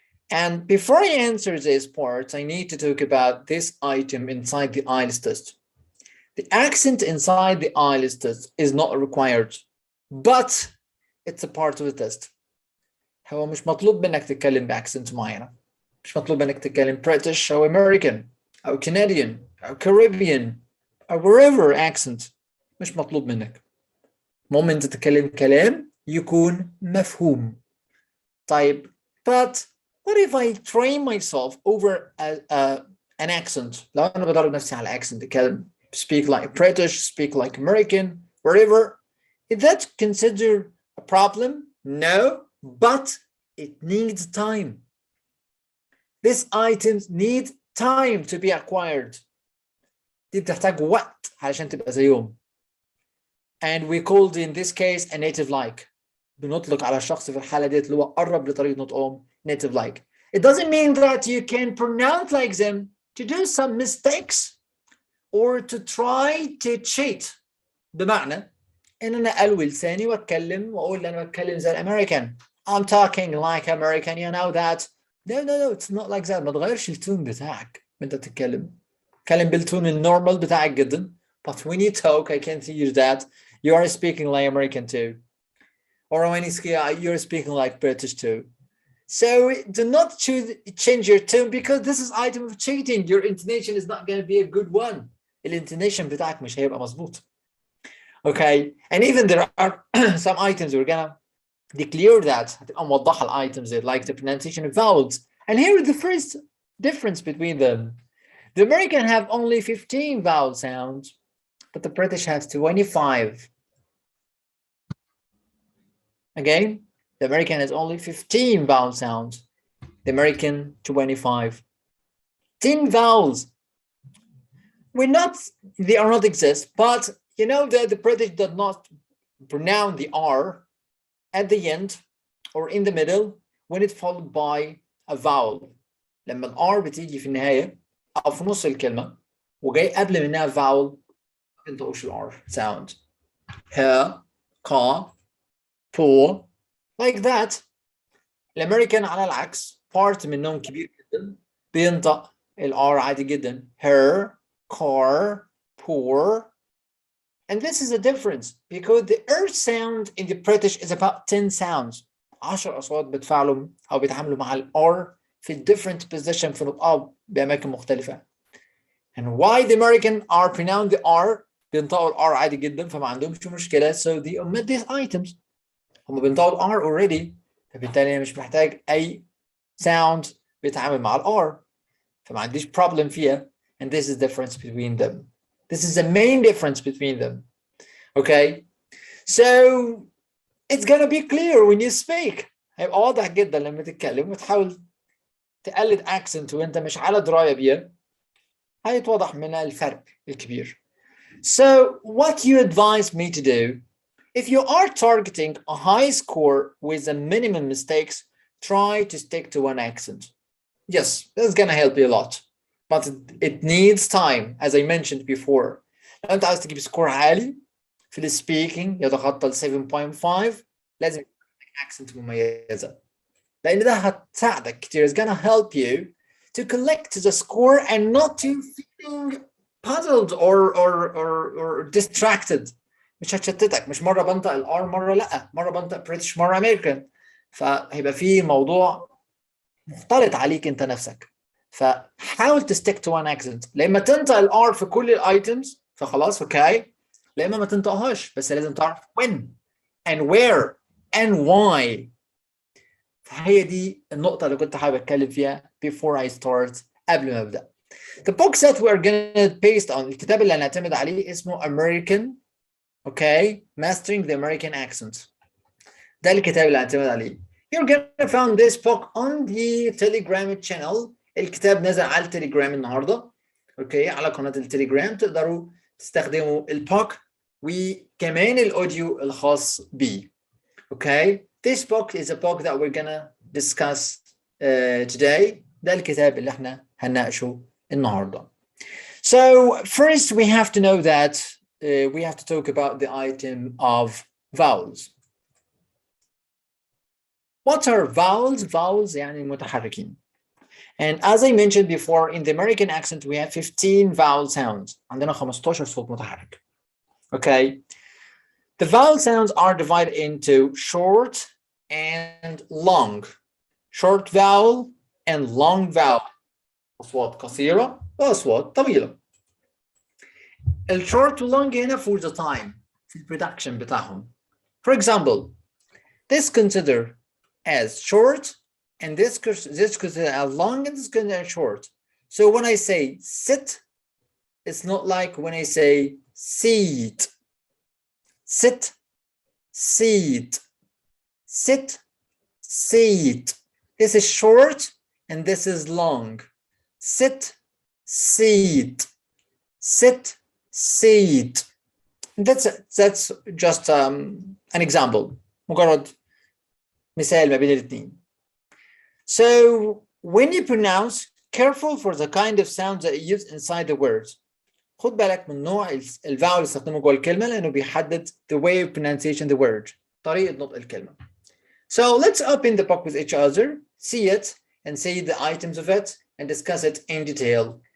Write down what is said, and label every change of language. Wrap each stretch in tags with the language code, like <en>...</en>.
<en>And before I answer this part, I need to talk about this item inside the IELTS test. The accent inside the IELTS test is not required, but it's a part of the test.</en> <ar>هو مش مطلوب منك تتكلم بأكسنت معينة. مش مطلوب منك تتكلم British أو American أو Canadian أو Caribbean أو wherever accent. مش مطلوب منك. المهم أنت تتكلم كلام يكون مفهوم. طيب,</ar> <en>but what if I train myself over an accent?</en> <ar>لو أنا بدرب نفسي على</ar> <en>accent, speak like British, speak like American, wherever. Is that considered a problem? No, but it needs time. These items need time to be acquired.</en> <ar>دي بتحتاج وقت علشان تبقى زيهم.</ar> <en>And we called in this case a native like.</en> <ar>بنطلق على الشخص في الحالة ديت اللي هو قرب لطريقة نطقهم native like.</ar> <en>It doesn't mean that you can pronounce like them to do some mistakes or to try to cheat.</en> <ar>بمعنى ان انا الوي لساني واتكلم واقول انا بتكلم زي الامريكان.</ar> <en>I'm talking like American, you know that. No, it's not like that.</en> <ar>ما تغيرش التون بتاعك وانت بتتكلم. اتكلم بالتون النورمال بتاعك جدا.</ar> <en>But when you talk, I can hear that you are speaking like American too. Or when you're speaking like British too. So do not change your tone because this is item of cheating. Your intonation is not going to be a good one.</en> <ar>الانتونيشن بتاعك مش هيبقى مظبوط.</ar> <en>Okay, and even there are some items we're gonna declare that</en> <ar>هتبقى موضحة الitems</ar> <en>like the pronunciation of vowels. And here is the first difference between them. The American have only 15 vowel sounds, but the British has 25. Again, the American has only 15 vowel sounds. The American 25. 10 vowels. They are not exist, but you know that the British does not pronounce the R at the end or in the middle when it's followed by a vowel.</en> <ar>لما ال R بتيجي في النهاية أو في نص الكلمة وجاي قبل منها vowel ما بنطقش ال R sound. ها قا بو like that. الأمريكان على العكس part منهم كبير جدا بينطق ال R عادي جدا.</ar> <en>her, car, poor. And this is a difference because the R sound in the British is about 10 sounds.</en> <ar>10 أصوات بتفاعلوا أو بيتعاملوا مع ال R في</ar> <en>different position</en> <ar>في النطق بأماكن مختلفة.</ar> <en>And why the American are pronounce the R</en> <ar>بينطقوا ال R عادي جدا فما عندهمش مشكلة.</ar> <en>So they omit these items.</en> <ar>هم بينطقوا ال R</ar> <en>already</en> <ar>فبالتالي مش محتاج أي sound بيتعامل مع ال R فما عنديش problem فيها.</ar> <en>And this is the difference between them. This is the main difference between them. Okay, so it's gonna be clear when you speak.</en> <ar>هيبقى واضح جدا لما تتكلم وتحاول تقلد accent وانت مش على دراية بيه. هيتوضح من الفرق الكبير.</ar> <en>So what you advise me to do, if you are targeting a high score with a minimum mistakes, try to stick to one accent. Yes, that's gonna help you a lot. But it needs time, as I mentioned before.</en> <ar>لو انت عايز تجيب سكور عالي في السبيكينج يتخطى ال 7.5 لازم يكون accent مميزة. لأن ده هتساعدك كتير.</ar> <en>It's gonna help you to collect the score and not to feeling puzzled or distracted.</en> <ar>مش هتشتتك. مش مرة بنطق الار مرة لأ. مرة بنطق بريتش مرة أمريكان. فهيبقى فيه موضوع مختلط عليك انت نفسك. فحاول تستيك تو وان اكسنت. لا اما تنطق الار في كل الايتمز فخلاص اوكي، لا اما ما تنطقهاش بس لازم تعرف</ar> <en>when and where and why.</en> <ar>فهي دي النقطة اللي كنت حابب اتكلم فيها</ar> <en>before I start</en> <ar>قبل ما ابدا.</ar> <en>The book that we're gonna paste on</en> <ar>الكتاب اللي هنعتمد عليه اسمه</ar> <en>American Mastering the American Accent.</en> <ar>ده الكتاب اللي هنعتمد عليه.</ar> <en>You're gonna find this book on the Telegram channel.</en> <ar>الكتاب نزل على التليجرام النهارده على قناه التليجرام. تقدروا تستخدموا البوك وكمان الاوديو الخاص بيه.</ar> <en>This book is a book that we're gonna discuss today.</en> <ar>ده الكتاب اللي احنا هنناقشه النهارده.</ar> <en>So first we have to know that we have to talk about the item of vowels. What are vowels?</en> <ar>Vowels يعني متحركين.</ar> <en>And as I mentioned before, in the American accent, we have 15 vowel sounds.</en> <ar>عندنا 15 صوت متحرك.</ar> <en>The vowel sounds are divided into short and long. Short vowel and long vowel.</en> <ar>أصوات قصيرة وأصوات طويلة. الshort و long هنا</ar> <en>for the time</en> <ar>في الproduction بتاعهم.</ar> <en>For example, this consider as short and this considered as long and this considered as short. So when I say sit, it's not like when I say seat. Sit, seat. Sit, seat. This is short and this is long. Sit, seat. Sit, seat. That's just an example. مجرد مثال ما بين الاثنين. So when you pronounce, careful for the kind of sounds that you use inside the words.</en> <ar>خد بالك من نوع الفاول اللي استخدمه جوه الكلمه لانه بيحدد</ar> <en>the way of pronunciation the word</en> <ar>طريقه نطق الكلمه.</ar> <en>So let's open the book with each other, see it and see the items of it and discuss it in detail.</en>